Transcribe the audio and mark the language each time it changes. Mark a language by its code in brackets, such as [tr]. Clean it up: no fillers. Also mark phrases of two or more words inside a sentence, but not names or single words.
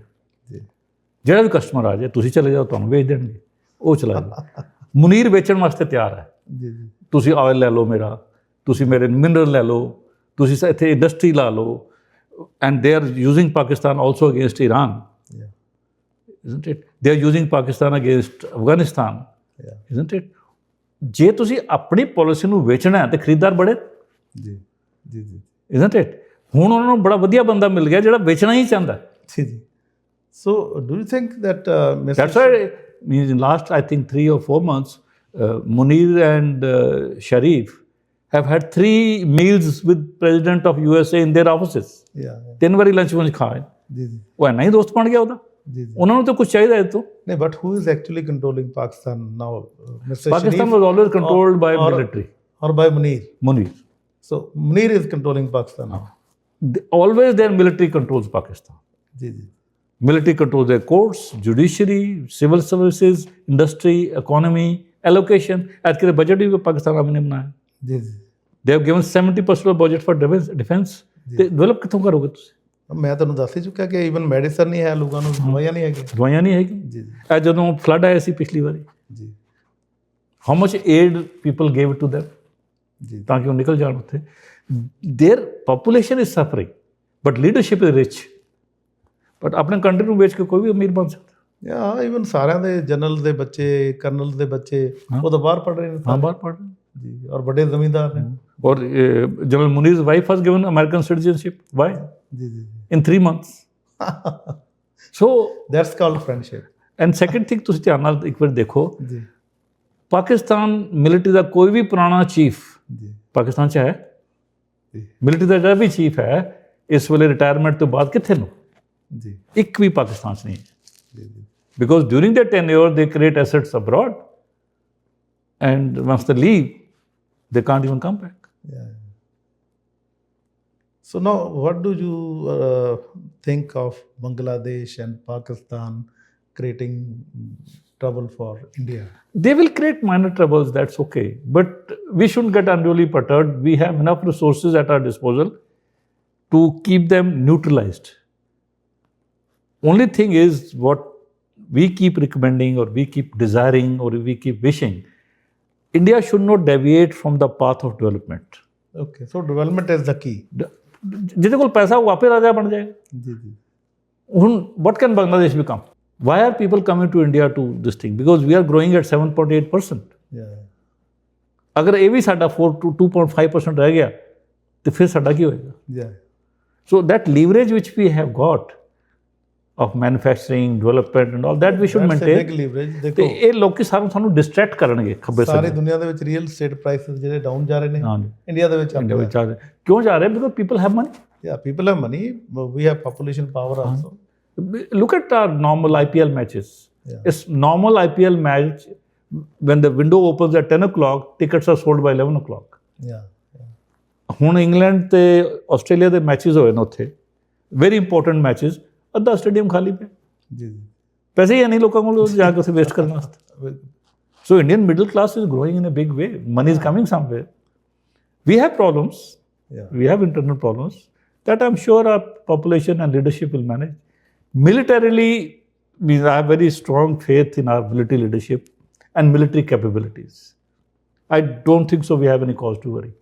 [pa] ਜੀ, ਜਿਹੜਾ ਵੀ ਕਸਟਮਰ ਆ ਜਾਏ, ਤੁਸੀਂ ਚਲੇ ਜਾਓ, ਤੁਹਾਨੂੰ ਵੇਚ ਦੇਣਗੇ, ਉਹ ਚਲਾ ਜਾਓ। ਮੁਨੀਰ ਵੇਚਣ ਵਾਸਤੇ ਤਿਆਰ ਹੈ। ਜੀ ਜੀ, ਤੁਸੀਂ ਆਇਲ ਲੈ ਲਓ ਮੇਰਾ, ਤੁਸੀਂ ਮੇਰੇ ਮਿਨਰਲ ਲੈ ਲਓ, ਤੁਸੀਂ ਇੱਥੇ ਇੰਡਸਟਰੀ ਲਾ ਲਓ। [en] And they are using Pakistan also against Iran, isn't it? They are using Pakistan against Afghanistan, isn't it? [pa] ਜੇ ਤੁਸੀਂ ਆਪਣੀ ਪਾਲਿਸੀ ਨੂੰ ਵੇਚਣਾ ਹੈ ਤੇ ਖਰੀਦਦਾਰ ਬੜੇ। ਜੀ ਜੀ ਜੀ, [en] isn't it? [pa] ਹੁਣ ਉਹਨਾਂ ਨੂੰ ਬੜਾ ਵਧੀਆ ਬੰਦਾ ਮਿਲ ਗਿਆ ਜਿਹੜਾ ਵੇਚਣਾ ਹੀ ਚਾਹੁੰਦਾ। ਜੀ ਜੀ। [en] So do you think that that's why in last I think 3 or 4 months Munir and Sharif have had 3 meals with President of USA in their offices। [pa] 3 ਵਾਰੀ ਲੰਚ ਵਿੱਚ ਖਾਏ। ਜੀ ਜੀ, ਉਹ ਇੰਨਾ ਹੀ ਦੋਸਤ ਬਣ ਗਿਆ ਉਹਦਾ। ਜੀ ਜੀ, ਉਹਨਾਂ ਨੂੰ ਤਾਂ ਕੁਝ ਚਾਹੀਦਾ ਇਹ ਤੋਂ। ਨਹੀਂ, [en] ਬਟ who is actually controlling Pakistan now? Mr. Pakistan was always controlled by military or by Munir? Munir. So Munir is controlling Pakistan now. Always their military controls Pakistan। [hi] जी जी, [en] military controls their courts, judiciary, civil services, industry, economy, allocation। [hi] आज के budget भी पाकिस्तान ने बनाया। जी जी, [en] they have given 70% of budget for defense। [pa] ਤੇ ਡਿਵੈਲਪ ਕਿੱਥੋਂ ਕਰੋਗੇ ਤੁਸੀਂ? ਮੈਂ ਤੁਹਾਨੂੰ ਦੱਸ ਹੀ ਚੁੱਕਿਆ ਕਿ [en] even medicine [pa] ਨਹੀਂ ਹੈ, ਲੋਕਾਂ ਨੂੰ ਦਵਾਈਆਂ ਨਹੀਂ ਹੈਗੀਆਂ। ਦਵਾਈਆਂ ਨਹੀਂ ਹੈਗੀ। ਜੀ ਜੀ, ਇਹ ਜਦੋਂ ਫਲੱਡ ਆਇਆ ਸੀ ਪਿਛਲੀ ਵਾਰੀ, ਜੀ, [en] How much aid people gave to them, [pa] ਜੀ, ਤਾਂ ਕਿ ਉਹ ਨਿਕਲ ਜਾਣ ਉੱਥੇ। [en] Their population is suffering but leadership is rich. [pa] ਬਟ ਆਪਣੇ ਕੰਟਰੀ ਨੂੰ ਵੇਚ ਕੇ ਕੋਈ ਵੀ ਅਮੀਰ ਬਣ ਸਕਦਾ। ਹਾਂ, ਈਵਨ ਸਾਰਿਆਂ ਦੇ ਜਨਰਲ ਦੇ ਬੱਚੇ, ਕਰਨਲ ਦੇ ਬੱਚੇ ਉਹ ਤਾਂ ਬਾਹਰ ਪੜ੍ਹ ਰਹੇ ਨੇ। ਹਾਂ, ਬਾਹਰ ਪੜ੍ਹ ਰਹੇ ਜੀ, ਔਰ ਵੱਡੇ ਜ਼ਮੀਂਦਾਰ ਨੇ। [en] और General Munir's wife was given American citizenship. Why? In 3 months. So that's called friendship. And second thing, [pa] ਤੁਸੀਂ ਧਿਆਨ ਨਾਲ ਇੱਕ ਵਾਰ ਦੇਖੋ, ਪਾਕਿਸਤਾਨ ਮਿਲਟਰੀ ਦਾ ਕੋਈ ਵੀ ਪੁਰਾਣਾ ਚੀਫ ਪਾਕਿਸਤਾਨ 'ਚ ਹੈ। ਮਿਲਟਰੀ ਦਾ ਜਿਹੜਾ ਵੀ ਚੀਫ ਹੈ ਇਸ ਵੇਲੇ ਰਿਟਾਇਰਮੈਂਟ ਤੋਂ ਬਾਅਦ ਕਿੱਥੇ ਨੂੰ? ਜੀ, ਇੱਕ ਵੀ ਪਾਕਿਸਤਾਨ 'ਚ ਨਹੀਂ ਹੈ। [en] because during their tenure they create assets abroad and once they leave they can't even come back। So now what do you think of Bangladesh and Pakistan creating trouble for India? They will create minor troubles, that's okay, but we shouldn't get unduly perturbed. We have enough resources at our disposal to keep them neutralized. Only thing is, what we keep recommending or we keep desiring or we keep wishing, India should not deviate from the path of development। Okay, so development is the key। [pa] ਜਿਹਦੇ ਕੋਲ ਪੈਸਾ ਉਹ ਆਪੇ ਰਾਜਾ ਬਣ ਜਾਏਗਾ। ਜੀ ਜੀ, ਹੁਣ [en] what can Bangladesh become? Why are people coming to India to this thing? Because we are growing at 7.8%। [pa] ਅਗਰ ਇਹ ਵੀ ਸਾਡਾ 4 to 2.5% ਰਹਿ ਗਿਆ ਤੇ ਫਿਰ ਸਾਡਾ ਕੀ ਹੋਏਗਾ? [en] So that leverage which we have got of manufacturing, development and all that we should maintain। That's a big leverage। [pa] ਦੇਖੋ, ਇਹ ਲੋਕੀ ਸਾਨੂੰ ਡਿਸਟਰੈਕਟ ਕਰਨਗੇ ਖੱਬੇ ਸੱਜੇ। ਸਾਰੀ ਦੁਨੀਆ ਦੇ ਵਿੱਚ [en] real estate prices [pa] ਜਿਹੜੇ ਡਾਊਨ ਜਾ ਰਹੇ ਨੇ, ਇੰਡੀਆ ਦੇ ਵਿੱਚ ਆ ਰਹੇ। ਕਿਉਂ ਜਾ ਰਹੇ? [en] because people have money. Yeah, people have money, but we have population power also। Look at our normal IPL matches. Yeah. It's normal IPL match, when the window opens at 10 o'clock, tickets are sold by 11 o'clock. Yeah. [pa] ਹੁਣ ਇੰਗਲੈਂਡ ਤੇ ਆਸਟ੍ਰੇਲੀਆ ਦੇ ਮੈਚਸ ਹੋਏ ਨੇ ਉੱਥੇ, [en] very important matches, [pa] ਅੱਧਾ ਸਟੇਡੀਅਮ ਖਾਲੀ ਪਿਆ, ਜੀ ਪੈਸੇ ਹੀ ਨਹੀਂ ਲੋਕਾਂ ਕੋਲ ਜਾ ਕੇ ਉੱਥੇ ਵੇਸਟ ਕਰਨ ਵਾਸਤੇ। [en] So Indian middle class is growing in a big way, money is coming somewhere. We have problems, we have internal problems that I'm sure our population and leadership will manage. Militarily, I have very strong faith in our military leadership and military capabilities. I don't think so we have any cause to worry.